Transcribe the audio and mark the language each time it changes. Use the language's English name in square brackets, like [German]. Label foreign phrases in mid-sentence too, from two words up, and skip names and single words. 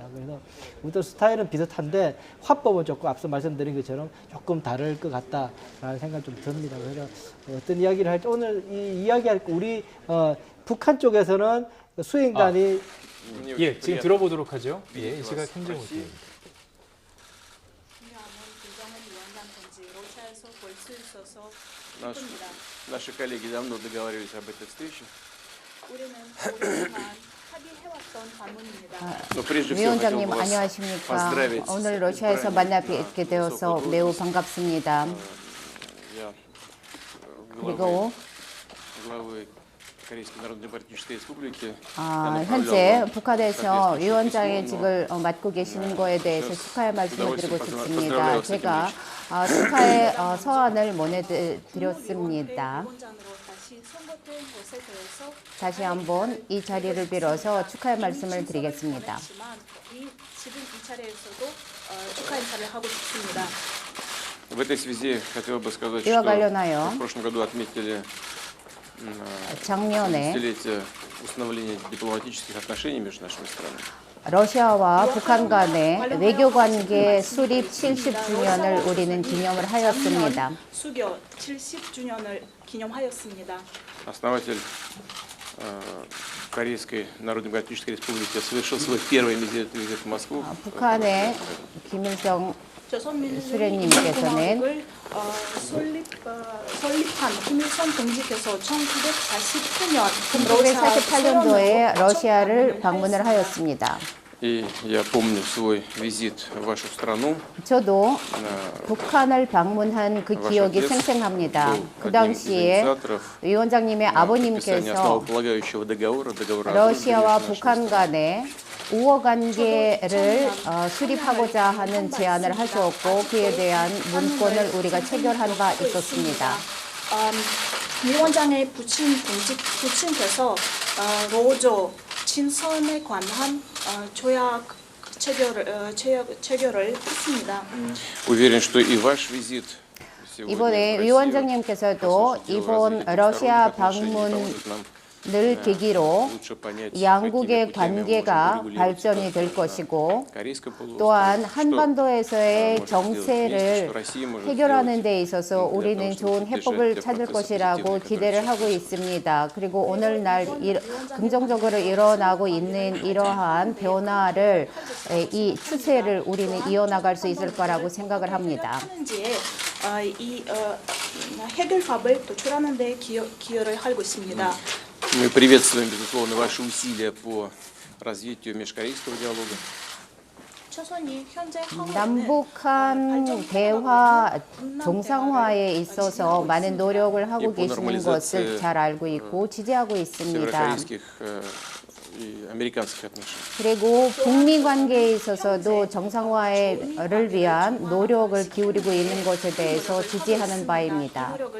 [Korean] 그래서 어떤 스타일은 비슷한데 화법은 조금 앞서 말씀드린 것처럼 조금 다를 것 같다라는 생각이 좀 듭니다. 그래서 어떤 이야기를 할지 오늘 이 이야기할 우리 북한 쪽에서는 수행단이 예, 지금 들어보도록 하죠. 예, 이 시각 현재 모습입니다. [Russian] Наши коллеги давно договаривались об этой встрече. Но прежде всего хотел [Korean] 위원장님 [Russian] бы вас [Korean] 안녕하십니까? [Russian] поздравить с [Korean] 오늘 러시아에서 만나 뵙게 되어서 [Russian] высокого [Korean] 매우 [Russian] должности. [Korean] 반갑습니다. [Russian] Я [Korean] 그리고 [Russian] главы Корейской Народно-Демократической Республики. [Korean] 현재 북한에서 위원장직을 맡고 계시는 거에 대해서 축하의 말씀을 드리고 싶습니다. 제가 축하의 서한을 보내드렸습니다. 다시 한번 이 자리를 빌어서 축하의 말씀을 드리겠습니다. 지금 이 자리에서도 축하 인사를 하고 싶습니다. [Russian] В этой связи хотел бы сказать, [Korean] 이와 [Russian] что [Korean] 관련하여 [Russian] в прошлом году отметили [Korean] 작년에 [Russian] десятилетие установления дипломатических отношений между нашими странами. [Korean] 러시아와 북한 간의 외교관계 수립 70주년을 우리는 기념을 하였습니다. 수교 70주년을 기념하였습니다. [Russian] Основатель Корейской Народно-Демократической Республики совершил свой первый визит в Москву. [Korean] 북한의 김일성 수령님께서는 설립한 김일성 동지께서 1948년 1948년도에 러시아를 방문을 하였습니다. [Russian] И я помню свой визит в вашу страну. [Korean] 저도 북한을 방문한 그 기억이 생생합니다. 그 당시에 위원장님의 아버님께서 러시아와 북한 간의 우호 관계를 수립하고자 하는 제안을 하셨고 그에 대한 문건을 우리가 체결한 바 있었습니다. 위원장의 부친께서 로조 친선에 관한 조약 체결을 했습니다. [Russian] Уверен, что и ваш визит [Korean] 이번에 위원장님께서도 이번 러시아 방문을 계기로 양국의 관계가 발전이 될 것이고 또한 한반도에서의 정세를 해결하는 데 있어서 우리는 좋은 해법을 찾을 것이라고 기대를 하고 있습니다. 그리고 오늘날 긍정적으로 일어나고 있는 이러한 변화를 이 추세를 우리는 이어나갈 수 있을 거라고 생각을 합니다. 이 해결법을 도출하는 데 기여를 하고 있습니다. [Russian] Мы приветствуем, безусловно, ваши усилия по развитию межкорейского диалога. [Korean] 남북한 대화 정상화에 있어서 많은 노력을 하고 계시는 것을 잘 알고 있고 지지하고 있습니다. 그리고 북미 관계에 있어서도 정상화를 위한 노력을 기울이고 있는 것에 대해서 지지하는 바입니다.